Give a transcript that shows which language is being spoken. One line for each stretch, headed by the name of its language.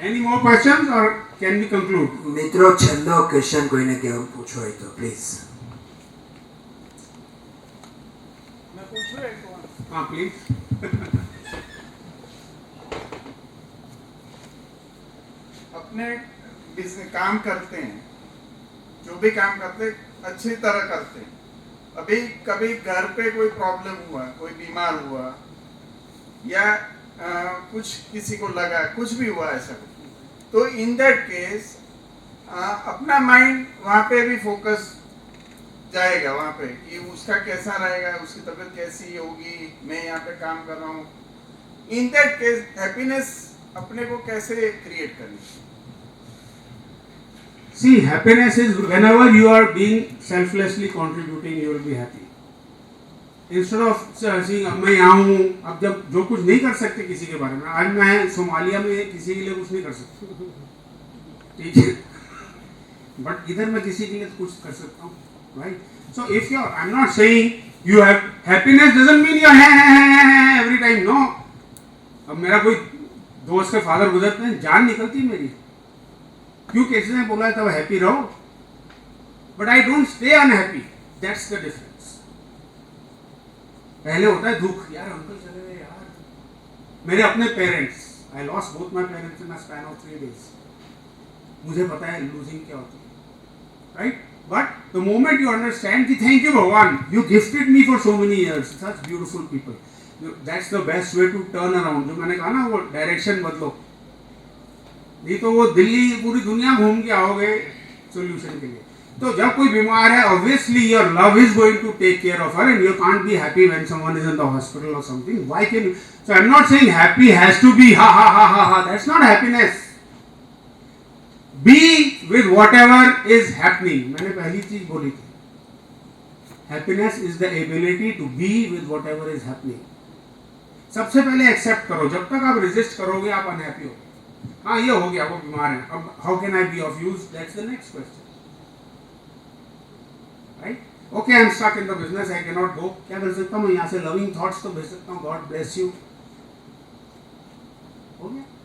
English: Any more questions or can we conclude?
Gujarati: મિત્રો છેલ્લો question કોઈને કેવું પૂછવો હોય તો પ્લીઝ.
Hindi: मैं पूछूं एक और? हाँ please. अपने बिजनेस काम करते हैं, जो भी काम करते हैं अच्छी तरह करते हैं. अभी कभी घर पे कोई प्रॉब्लम हुआ, कोई बीमार हुआ, या कुछ किसी को लगा, कुछ भी हुआ ऐसा कुछ, तो इन दैट केस अपना माइंड वहाँ पे भी फोकस जाएगा वहाँ पे कि उसका कैसा रहेगा, उसकी तबीयत कैसी होगी, मैं यहाँ पे काम कर रहा हूँ. इन दैट केस हैप्पीनेस अपने को कैसे क्रिएट करनी.
English: See, happiness is whenever you are being selflessly contributing, you will be happy. Instead of saying
Hindi: अब मैं यहाँ हूँ, अब जब जो कुछ नहीं कर सकते किसी के बारे में, आज मैं सोमालिया में किसी के लिए कुछ नहीं कर सकता, ठीक है, बट इधर मैं किसी के लिए कुछ कर सकता हूँ, right?
English: So if you are, I'm not saying you have happiness doesn't mean you are every time, no.
Hindi: अब मेरा कोई दोस्त के फादर गुजरते हैं, जान निकलती है मेरी, क्यों किसी ने बोला है तब हैप्पी रहो,
English: But I don't stay unhappy. That's the difference.
Hindi: पहले होता है दुख, यार अंकल चले गए यार. मेरे अपने parents,
English: I lost both my parents in a span of 3 days.
Hindi: मुझे पता है लूजिंग क्या होती है,
English: Right? But the moment you understand कि thank you भगवान, you gifted me for so many years, such beautiful people, that's the best way to turn around.
Hindi: जो मैंने कहा ना, वो डायरेक्शन बदलो, नहीं तो वो दिल्ली पूरी दुनिया घूम के आओगे सोल्यूशन के लिए. तो जब कोई बीमार है,
English: obviously your love is going to take care of her, and you can't be happy when someone is in the hospital or something. Why can you? So I'm not saying happy has to be ha ha ha ha ha. That's not happiness. Be with whatever is happening.
Hindi: मैंने पहली चीज बोली थी.
English: Happiness is the ability to be with whatever is happening.
Hindi: सबसे पहले accept करो. जब तक आप रेजिस्ट करोगे आप अनहैप्पी हो. हाँ ये हो गया, वो बीमार है, अब
English: how can I be of use, that's the next question,
Hindi: right?
English: Okay, I am stuck in the business, I can not go.
Hindi: क्या कर सकता हूँ?
English: यहाँ से loving thoughts
Hindi: तो भेज सकता हूँ,
English: God bless you,
Hindi: हो गया.